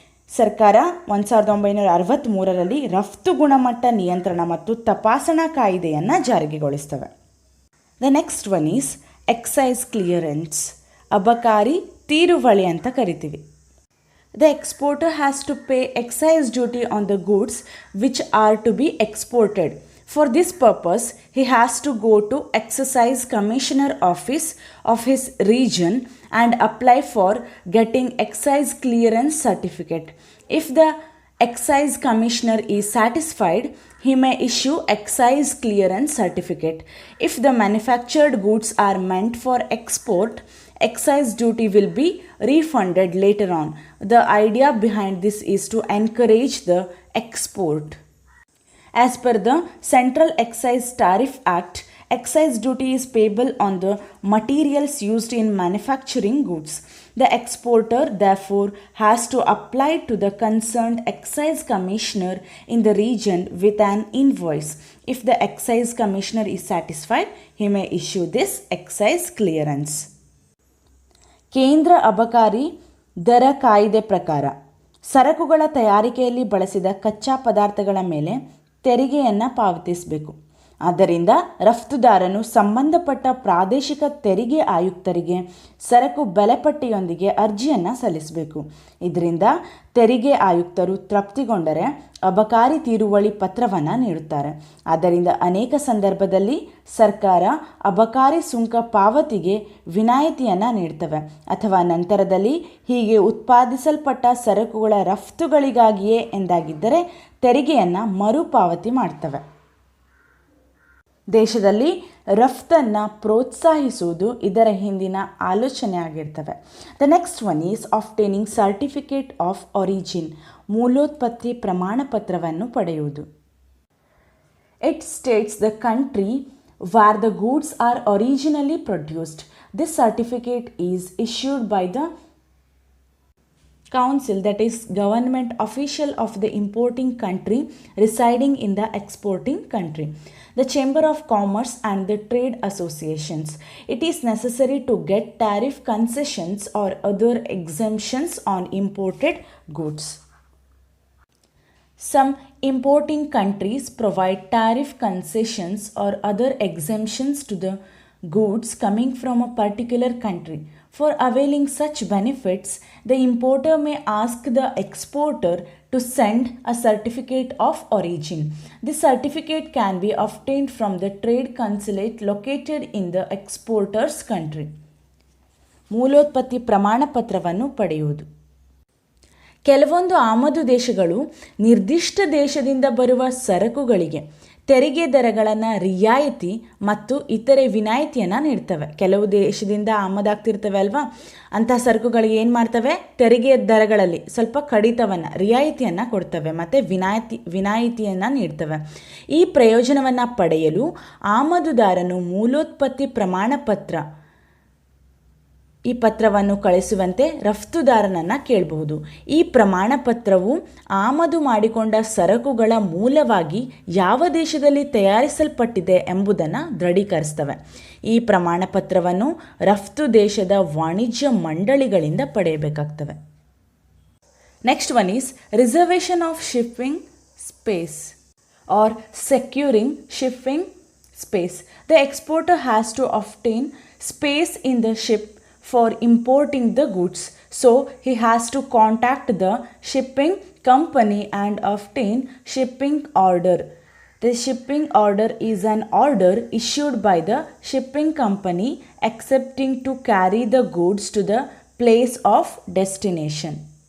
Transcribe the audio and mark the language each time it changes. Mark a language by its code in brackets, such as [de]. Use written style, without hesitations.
[kn] ಸರ್ಕಾರ 1963ರಲ್ಲಿ ರಫ್ತು ಗುಣಮಟ್ಟ ನಿಯಂತ್ರಣ ಮತ್ತು ತಪಾಸಣಾ ಕಾಯ್ದೆಯನ್ನು ಜಾರಿಗೆಗೊಳಿಸ್ತವೆ. [en] the next one is excise clearance, [kn] ಅಬಕಾರಿ ತೀರುವಳಿ ಅಂತ ಕರಿತೀವಿ. [en] The exporter has to pay excise duty on the goods which are to be exported. For this purpose, he has to go to Excise Commissioner Office of his region and apply for getting Excise Clearance Certificate. If the Excise Commissioner is satisfied, he may issue Excise Clearance Certificate. If the manufactured goods are meant for export, excise duty will be refunded later on. The idea behind this is to encourage the export. As per the Central Excise Tariff Act, excise duty is payable on the materials used in manufacturing goods. The exporter therefore has to apply to the concerned excise commissioner in the region with an invoice. If the excise commissioner is satisfied, he may issue this excise clearance. [kn] ಕೇಂದ್ರ ಅಬಕಾರಿ ದರ ಕಾಯ್ದೆ ಪ್ರಕಾರ ಸರಕುಗಳ ತಯಾರಿಕೆಯಲ್ಲಿ ಬಳಸಿದ ಕಚ್ಚಾ ಪದಾರ್ಥಗಳ ಮೇಲೆ ತೆರಿಗೆಯನ್ನು ಪಾವತಿಸಬೇಕು. ಆದ್ದರಿಂದ ರಫ್ತುದಾರನು ಸಂಬಂಧಪಟ್ಟ ಪ್ರಾದೇಶಿಕ ತೆರಿಗೆ ಆಯುಕ್ತರಿಗೆ ಸರಕು ಬೆಲೆಪಟ್ಟಿಯೊಂದಿಗೆ ಅರ್ಜಿಯನ್ನು ಸಲ್ಲಿಸಬೇಕು. ಇದರಿಂದ ತೆರಿಗೆ ಆಯುಕ್ತರು ತೃಪ್ತಿಗೊಂಡರೆ ಅಬಕಾರಿ ತೀರುವಳಿ ಪತ್ರವನ್ನು ನೀಡುತ್ತಾರೆ. ಆದ್ದರಿಂದ ಅನೇಕ ಸಂದರ್ಭದಲ್ಲಿ ಸರ್ಕಾರ ಅಬಕಾರಿ ಸುಂಕ ಪಾವತಿಗೆ ವಿನಾಯಿತಿಯನ್ನು ನೀಡ್ತವೆ ಅಥವಾ ನಂತರದಲ್ಲಿ ಹೀಗೆ ಉತ್ಪಾದಿಸಲ್ಪಟ್ಟ ಸರಕುಗಳ ರಫ್ತುಗಳಿಗಾಗಿಯೇ ಎಂದಾಗಿದ್ದರೆ ತೆರಿಗೆಯನ್ನು ಮರುಪಾವತಿ ಮಾಡ್ತವೆ. ದೇಶದಲ್ಲಿ ರಫ್ತನ್ನು ಪ್ರೋತ್ಸಾಹಿಸುವುದು ಇದರ ಹಿಂದಿನ ಆಲೋಚನೆ ಆಗಿರ್ತವೆ. [en] the next one is obtaining certificate of origin, [kn] ಮೂಲೋತ್ಪತ್ತಿ ಪ್ರಮಾಣ ಪತ್ರವನ್ನು ಪಡೆಯುವುದು. [en] It states the country where the goods are originally produced. This certificate is issued by the council, that is government official of the importing country residing in the exporting country, the Chamber of Commerce and the trade associations. It is necessary to get tariff concessions or other exemptions on imported goods. Some importing countries provide tariff concessions or other exemptions to the goods coming from a particular country. For availing such benefits, the importer may ask the exporter to send a certificate of origin. This certificate can be obtained from the trade consulate located in the exporter's country. [kn] ಮೂಲೋತ್ಪತ್ತಿ ಪ್ರಮಾಣ ಪತ್ರವನ್ನು ಪಡೆಯುವುದು. ಕೆಲವೊಂದು ಆಮದು ದೇಶಗಳು ನಿರ್ದಿಷ್ಟ ದೇಶದಿಂದ ಬರುವ ಸರಕುಗಳಿಗೆ ತೆರಿಗೆ ದರಗಳನ್ನು ರಿಯಾಯಿತಿ ಮತ್ತು ಇತರೆ ವಿನಾಯಿತಿಯನ್ನು ನೀಡ್ತವೆ. ಕೆಲವು ದೇಶದಿಂದ ಆಮದಾಗ್ತಿರ್ತವೆ ಅಲ್ವಾ, ಅಂತಹ ಸರಕುಗಳಿಗೆ ಏನು ಮಾಡ್ತವೆ, ತೆರಿಗೆ ದರಗಳಲ್ಲಿ ಸ್ವಲ್ಪ ಕಡಿತವನ್ನು ರಿಯಾಯಿತಿಯನ್ನು ಕೊಡ್ತವೆ ಮತ್ತು ವಿನಾಯಿತಿಯನ್ನು ನೀಡ್ತವೆ. ಈ ಪ್ರಯೋಜನವನ್ನು ಪಡೆಯಲು ಆಮದುದಾರನು ಮೂಲೋತ್ಪತ್ತಿ ಪ್ರಮಾಣ ಪತ್ರ ಈ ಪತ್ರವನ್ನು ಕಳಿಸುವಂತೆ ರಫ್ತುದಾರನನ್ನು ಕೇಳಬಹುದು. ಈ ಪ್ರಮಾಣ ಪತ್ರವು ಆಮದು ಮಾಡಿಕೊಂಡ ಸರಕುಗಳ ಮೂಲವಾಗಿ ಯಾವ ದೇಶದಲ್ಲಿ ತಯಾರಿಸಲ್ಪಟ್ಟಿದೆ ಎಂಬುದನ್ನು ದೃಢೀಕರಿಸ್ತವೆ. ಈ ಪ್ರಮಾಣ ಪತ್ರವನ್ನು ರಫ್ತು ದೇಶದ ವಾಣಿಜ್ಯ ಮಂಡಳಿಗಳಿಂದ ಪಡೆಯಬೇಕಾಗ್ತವೆ. [en] Next one is reservation of shipping space or securing shipping space. The exporter has to obtain space in the ship for importing the goods, so he has to contact the shipping company and obtain shipping order. The shipping order is an order issued by the shipping company accepting to carry the goods to the place of destination.